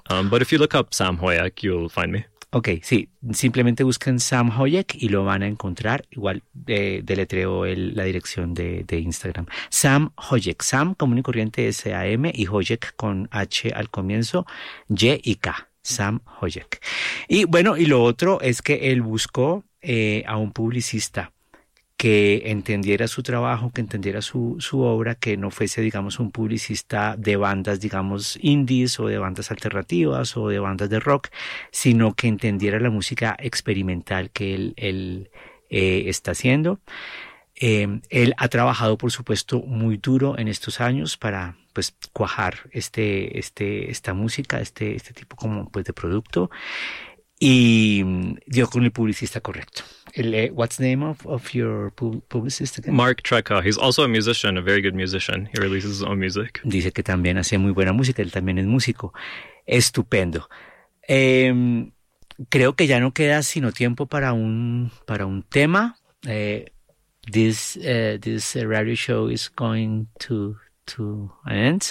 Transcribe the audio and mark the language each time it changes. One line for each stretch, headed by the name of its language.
English: But if you look up Sam Hoyak, you'll find me.
Spanish: Ok, sí, simplemente busquen Sam Hoyek y lo van a encontrar. Igual deletreo la dirección de Instagram. Sam Hoyek, Sam común y corriente S-A-M y Hoyek con H al comienzo, Y y K, Sam Hoyek. Y bueno, y lo otro es que él buscó a un publicista que entendiera su trabajo, que entendiera su obra, que no fuese, digamos, un publicista de bandas, digamos, indies o de bandas alternativas o de bandas de rock, sino que entendiera la música experimental que él está haciendo. Él ha trabajado, por supuesto, muy duro en estos años para pues cuajar esta música, este tipo como pues de producto, y dio con el publicista correcto.
English: What's the name of your publicist again? Mark Trecca. He's also a musician, a very good musician. He releases his own music.
Spanish: Dice que también hace muy buena música. Él también es músico. Estupendo. Creo que ya no queda sino tiempo para un tema.
English: This radio show is going to end.